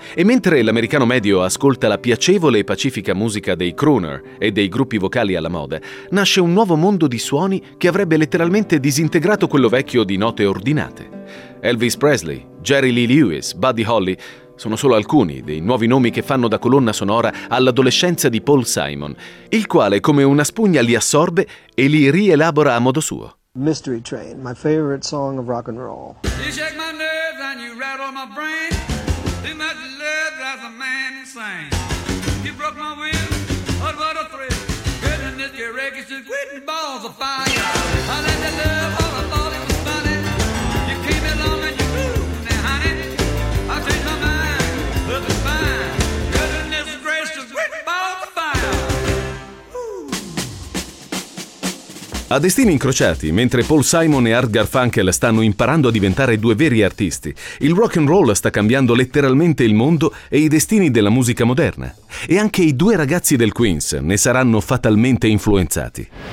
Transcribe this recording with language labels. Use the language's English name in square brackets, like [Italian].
[Italian] E mentre l'americano medio ascolta la piacevole e pacifica musica dei crooner e dei gruppi vocali alla moda, nasce un nuovo mondo di suoni che avrebbe letteralmente disintegrato quello vecchio di note ordinate. Elvis Presley, Jerry Lee Lewis, Buddy Holly sono solo alcuni dei nuovi nomi che fanno da colonna sonora all'adolescenza di Paul Simon, il quale come una spugna li assorbe e li rielabora a modo suo. [English] Mystery Train, my favorite song of rock and roll. You shake my nerves and you rattle my brain. Too much love drives a man insane. You broke my will, oh, what a thrill. Good in this get wrecked, it's just quitting balls of fire. I let that love fall, I thought it was funny. You came along and you blew me, honey. I changed my mind, but it's fine. Good in this dress, just quitting balls of fire. [Italian] A destini incrociati, mentre Paul Simon e Art Garfunkel stanno imparando a diventare due veri artisti, il rock and roll sta cambiando letteralmente il mondo e i destini della musica moderna. E anche i due ragazzi del Queens ne saranno fatalmente influenzati.